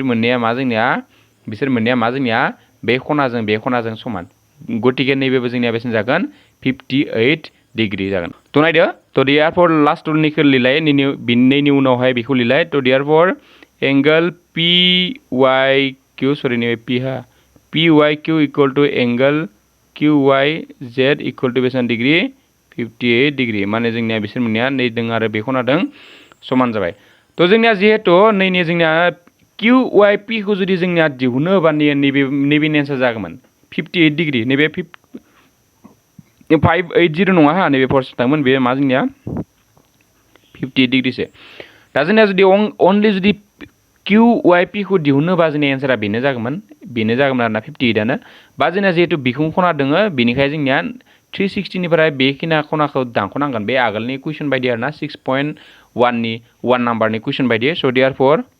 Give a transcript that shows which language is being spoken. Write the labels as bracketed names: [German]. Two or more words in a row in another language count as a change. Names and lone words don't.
[Bodo] मोननाया मा जोंनिया बे खनाजों समान गतिके नैबेबो जोंनिया बेसेबां जागोन 58 डिग्री जागोन थ' नायदो थ' [English] therefore last [Bodo] टुलनिखौ लिरलाय नैनि उनावहाय बेखौ लिरलाय थ' देयारफर एंगल PYQ सरि नैबे PYQ [English] equal to angle QYZ equal to [Bodo] बेसेबां डिग्री 58 डिग्री माने जोंनिया बिसोर मोननाया नै दों आरो बे खनादों समान जाबाय थ' जोंनिया जिहेतु नैनि जोंनिया QYP खौ जुदि जोंनिया दिहुनो होबा नैबे एन्सार जागौमोन 58 डिग्री नैबे 580 नङा हा नैबे फर्स्ट थांमोन बे मा जोंनिया 58 डिग्रीसो दा जोंनिया जुदि अनलि जुदि QYP खौ दिहुनोबा जोंनि एन्सारा बेनो जागौमोन आरोना 58आनो बा जोंना जिहेतु बिखुं खना दोङो बेनिखाय जोंनिया 360 निफ्राय बेखिना खनाखौ दानख'नांगोन बे आगोलनि कुइसन बायदि आरोना 6.1 नि 1 नाम्बारनि कुइसन बायदि [English] so therefore